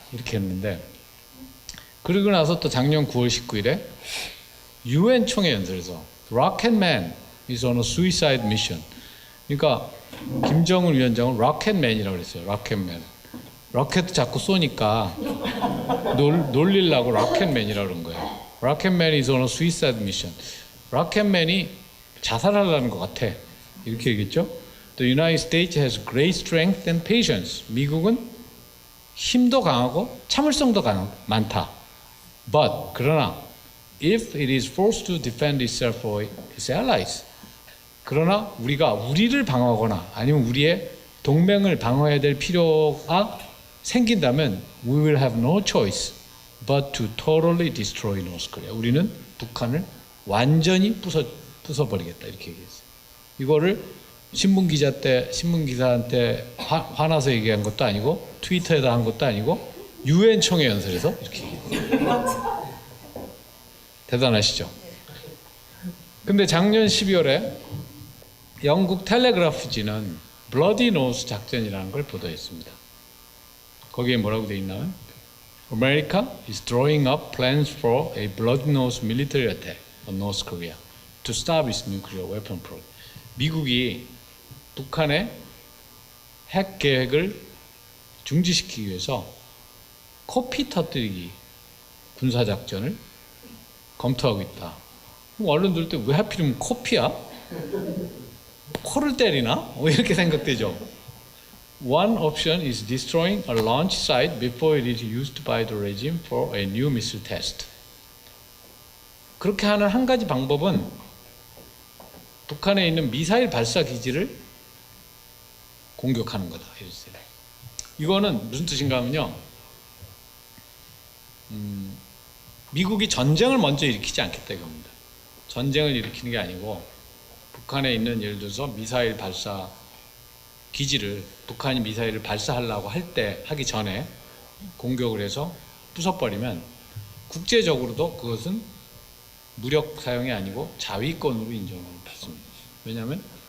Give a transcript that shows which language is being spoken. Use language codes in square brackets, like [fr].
[ko] 이렇게 했는데 그리고 나서 또 작년 9월 19일에 UN 총회 연설에서 [en] Rocket Man is on a suicide mission. [ko] 그러니까 김정은 위원장은 로켓맨이라고 그랬어요. 로켓맨. 로켓 자꾸 쏘니까 놀리려고 로켓맨이라고 그런 거예요. [en] 로켓맨 is on a suicide mission. [ko] 로켓맨이 자살하려는 것 같아. 이렇게 얘기했죠. [en] The United States has great strength and patience. [ko] 미국은 힘도 강하고 참을성도 많다. [en] But [ko] 그러나 [en] if it is forced to defend itself or its allies. [ko] 그러나 우리가 우리를 방어하거나 아니면 우리의 동맹을 방어해야 될 필요가 생긴다면 [en] we will have no choice but to totally destroy North Korea. [ko] 우리는 북한을 완전히 부숴버리겠다 이렇게 얘기했어요. 이거를 신문 기사한테 화나서 얘기한 것도 아니고 트위터에다 한 것도 아니고 UN 총회 연설에서 이렇게 얘기했어요. 대단하시죠? 근데 작년 12월에 영국 텔레그래프지는 블러디 노스 작전이라는 걸 보도했습니다. 거기에 뭐라고 되어 있나요? [en] America is drawing up plans for a bloody nose military attack on North Korea to stop its nuclear weapon program. [ko] 미국이 북한의 핵 계획을 중지시키기 위해서 코피 터뜨리기 군사작전을 검토하고 있다. 언론들 때 왜 하필이면 코피야? 코를 때리나? 뭐 이렇게 생각되죠. [en] One option is destroying a launch site before it is used by the regime for a new missile test. [ko] 그렇게 하는 한 가지 방법은 북한에 있는 미사일 발사 기지를 공격하는 거다. 이랬어요. 이거는 무슨 뜻인가 하면요. 미국이 전쟁을 먼저 일으키지 않겠다 이겁니다. 전쟁을 일으키는 게 아니고 북한에 있는 예를 들어서 미사일 발사 기지를 북한이 미사일을 발사하려고 하기 전에 공격을 해서 부숴버리면 국제적으로도 그것은 무력 사용이 아니고 자위권으로 인정을 받습니다. 왜냐하면